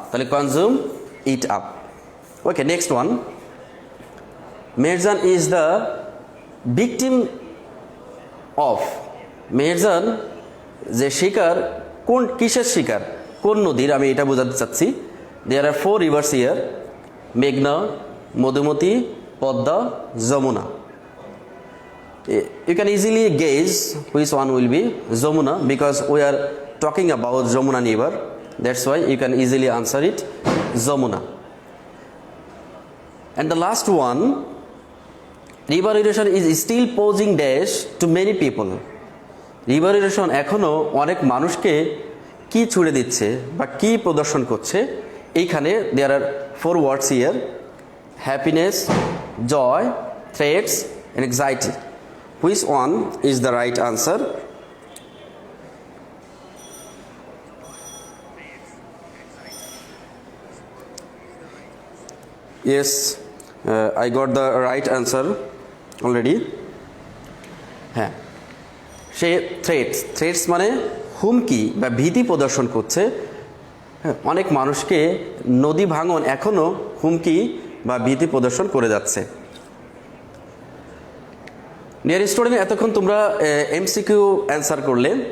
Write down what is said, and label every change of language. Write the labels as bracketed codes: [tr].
[bn] তাহলে [en] Consume, eat up. Okay, next one, Meherjaan is the victim of, [bn] Meherjaan যে শিকার, কোন কিসের শিকার, কোন নদীর, আমি এটা বোঝাতে চাচ্ছি। [en] There R 4 reverse here, মেঘনা, Madhumati, Padma, Jamuna. You can easily gauge which one will be Jamuna, because we are talking about Jamuna river. That's why you can easily answer it, Jamuna. And the last one, river erosion is still posing dash to many people. [bn] River erosion এখনো অনেক মানুষকে কি ছুড়ে দিচ্ছে বা কি প্রদর্শন করছে? এইখানে [en] there are 4 words here, happiness, joy, threats and anxiety. Which one is the right answer? Yes, I got the right answer already. [bn] হ্যাঁ, সে থ্রেটস মানে হুমকি বা ভীতি প্রদর্শন করছে। অনেক মানুষকে নদী ভাঙন এখনও হুমকি বা ভীতি প্রদর্শন করে যাচ্ছে। [en] dear student, [bn] এতক্ষণ তোমরা এমসিকিউ অ্যান্সার করলে।